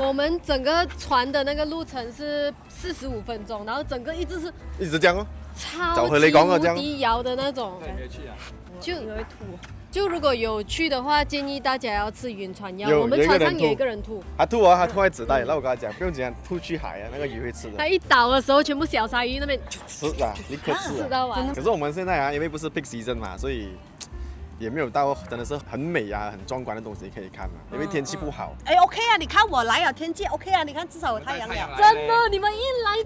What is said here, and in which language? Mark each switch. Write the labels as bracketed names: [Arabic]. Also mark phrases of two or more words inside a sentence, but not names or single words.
[Chinese] 我們整個船的那個路程是45分鐘，然後整個一直這樣哦，超級無敵搖的那種。就会吐。就如果有去的話，建議大家要吃暈船藥。我們船上有一個人吐。他吐啊，他吐在紙袋。那我跟他講，不用緊，吐去海啊，那個魚會吃的。他一倒的時候，全部小鯊魚那邊吃啊，立刻吃。吃到完。可是我們現在啊，因為不是 [English] peak season [Chinese] 嘛，所以也沒有到真的是很美啊、很壯觀的東西可以看嘛，因為天氣不好。哎 ，OK 啊，你看我來了，天氣 OK 啊，你看至少有太陽了。真的，你們一來